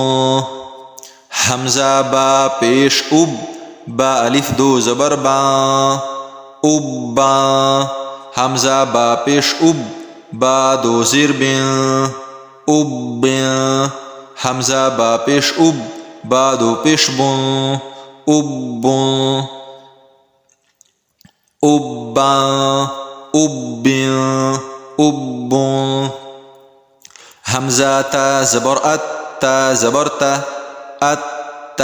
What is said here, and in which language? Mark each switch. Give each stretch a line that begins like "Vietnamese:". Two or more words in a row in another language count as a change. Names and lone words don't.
Urdu: ہمزہ با پیش اُب، با الف دو زبر با، اُبّا. ہمزہ با پیش اُب، با دو زیر بی، اُبّ. ہمزہ با پیش اُب، با دو پیش بو، اُبّو، اُبّا، اُبّی، اُبّو. ہمزہ تا زبر اَت، تا زبر تا، اَت.